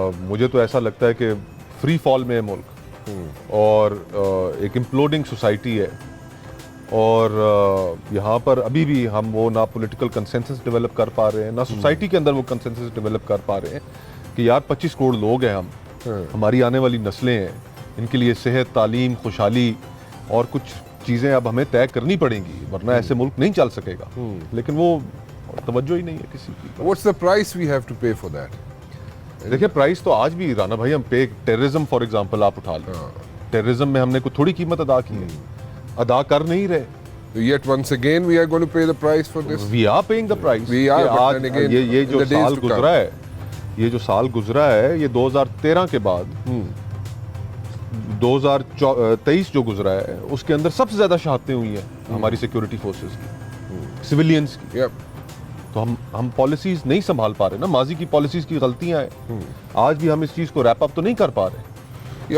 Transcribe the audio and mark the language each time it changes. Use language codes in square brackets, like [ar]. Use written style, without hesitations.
[ur] مجھے تو ایسا لگتا ہے کہ فری فال میں ہے ملک, اور ایک امپلوڈنگ سوسائٹی ہے, اور یہاں پر ابھی بھی ہم وہ نہ پولیٹیکل کنسنسس ڈیولپ کر پا رہے ہیں, نہ سوسائٹی کے اندر وہ کنسنسس ڈیولپ کر پا رہے ہیں کہ یار 25 کروڑ لوگ ہیں ہم, ہماری آنے والی نسلیں ہیں, ان کے لیے صحت, تعلیم, خوشحالی اور کچھ چیزیں اب ہمیں طے کرنی پڑیں گی, ورنہ ایسے ملک نہیں چل سکے گا. لیکن وہ توجہ ہی نہیں ہے کسی کی. [en] What's the price we have to pay for that? [ur] دیکھیں پرائس تو آج بھی رانا بھائی ہم پے, ٹیررزم [en] for example [ur] آپ اٹھا لیں, ٹیررزم میں ہم نے کوئی تھوڑی قیمت ادا کی ہے, ادا کر نہیں رہے. [en] Yet once again we are going to pay the price for this. We are paying the price. We are, but then again [ur] یہ جو سال گزرا ہے, یہ جو سال گزرا ہے, یہ 2013 کے بعد 2023 جو گزرا ہے, اس کے اندر سب سے زیادہ شہادتیں ہوئی ہیں ہماری سیکیورٹی فورسز کی, سویلینز کی. تو ہم پالیسیز نہیں سنبھال پا رہے نا, ماضی کی پالیسیز کی غلطیاں ہیں, آج بھی ہم اس چیز کو ریپ اپ تو نہیں کر پا رہے.